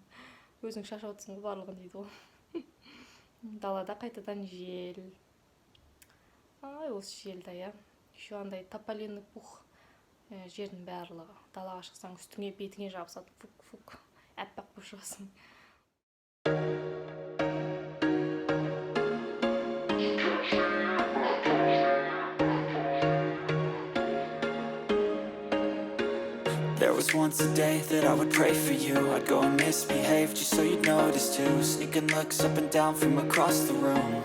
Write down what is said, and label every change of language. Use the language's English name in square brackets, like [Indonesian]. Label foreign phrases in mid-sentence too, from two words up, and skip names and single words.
[Kazakh] Өзің шашып жатсың барлығын дейді ғой. Далада қайтадан жел. Осы желді, я. Еще андай [Russian] тополиный пух [Kazakh] жердің барлығы. Далаға шықсаң үстіңе бетіңе жабысады. Фук-фук. Әппақ болып шығасың. [English] There was once a day that I would pray for you. I'd go and misbehave just so you'd notice too. Sneaking looks up and down from across the room.